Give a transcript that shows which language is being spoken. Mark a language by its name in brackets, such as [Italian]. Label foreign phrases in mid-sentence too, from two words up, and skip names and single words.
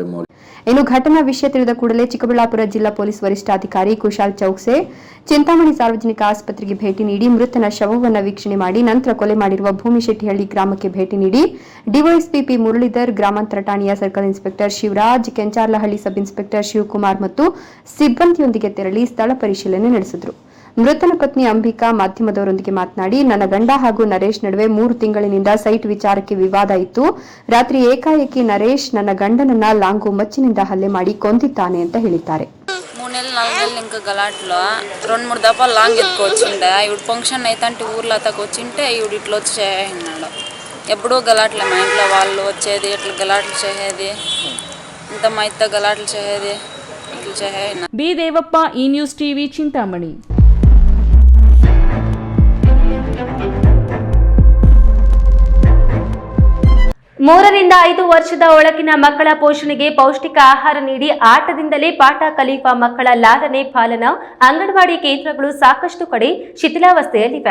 [Kannada] ಇನ್ನು ಘಟನಾ ವಿಷಯ ತಿಳಿದ ಕೂಡಲೇ ಚಿಕ್ಕಬಳ್ಳಾಪುರ ಜಿಲ್ಲಾ ಪೊಲೀಸ್ ವರಿಷ್ಠಾಧಿಕಾರಿ ಕುಶಾಲ್ ಚೌಕ್ಸೆ ಚಿಂತಾಮಣಿ ಸಾರ್ವಜನಿಕ ಆಸ್ಪತ್ರೆಗೆ ಭೇಟಿ ನೀಡಿ ಮೃತನ ಶವವನ್ನು ವೀಕ್ಷಣೆ ಮಾಡಿ ನಂತರ ಕೊಲೆ ಮಾಡಿರುವ ಭೂಮಿಶೆಟ್ಟಿಹಳ್ಳಿ ಗ್ರಾಮಕ್ಕೆ ಭೇಟಿ ನೀಡಿ ಡಿವೈಎಸ್ಪಿ ಪಿ ಮುರಳೀಧರ್, ಗ್ರಾಮಾಂತರ ಠಾಣೆಯ ಸರ್ಕಲ್ ಇನ್ಸ್ಪೆಕ್ಟರ್ ಶಿವರಾಜ್, ಕೆಂಚಾರ್ಲಹಳ್ಳಿ ಸಬ್ ಇನ್ಸ್ಪೆಕ್ಟರ್ ಶಿವಕುಮಾರ್ ಮತ್ತು ಸಿಬ್ಬಂದಿಯೊಂದಿಗೆ ತೆರಳಿ ಸ್ಥಳ ಪರಿಶೀಲನೆ ನಡೆಸಿದರು. ಮೃತನ ಪತ್ನಿ ಅಂಬಿಕಾ ಮಾಧ್ಯಮದವರೊಂದಿಗೆ ಮಾತನಾಡಿ, ನನ್ನ ಗಂಡ ಹಾಗೂ ನರೇಶ್ ನಡುವೆ 3 ತಿಂಗಳಿನಿಂದ ಸೈಟ್ ವಿಚಾರಕ್ಕೆ ವಿವಾದ ಇತ್ತು. ರಾತ್ರಿ ಏಕಾಏಕಿ ನರೇಶ್ ನನ್ನ ಗಂಡನನ್ನ ಲಾಂಗು ಮಚ್ಚಿನಿಂದ ಹಲ್ಲೆ ಮಾಡಿ ಕೊಂದಿದ್ದಾನೆ ಅಂತ ಹೇಳಿದ್ದಾರೆ. [Telugu] 3 నెలలు 4 నెలలు ఇంకా గలాట్లో 2-3 దఫాలు లాంగ్ ఎత్తుకొచ్చిండే. ఇప్పుడు ఫంక్షన్ అయితే ఊర్లో అతకొచ్చింటే ఇవి ఇట్లా వచ్చేసినాడు. ఎప్పుడూ గలాట్లే మా ఇంట్లో వాళ్ళు వచ్చేది, ఇట్లా గలాట్లు చేసేది, ఇంత మా ఇత్త గలాట్లు చేసేది, ఇట్లా చేసేది. [Kannada] ಬಿ ದೇವಪ್ಪ, ಈ ನ್ಯೂಸ್ ಟಿವಿ, ಚಿಂತಾಮಣಿ. 3 ರಿಂದ 5 ವರ್ಷದ ಒಳಗಿನ ಮಕ್ಕಳ ಪೋಷಣೆಗೆ ಪೌಷ್ಟಿಕ ಆಹಾರ ನೀಡಿ ಆಟದಿಂದಲೇ ಪಾಠ ಕಲಿಯುವ ಮಕ್ಕಳ ಲಾಲನೆ ಪಾಲನ ಅಂಗನವಾಡಿ ಕೇಂದ್ರಗಳು ಸಾಕಷ್ಟು ಕಡೆ ಶಿಥಿಲಾವಸ್ಥೆಯಲ್ಲಿವೆ.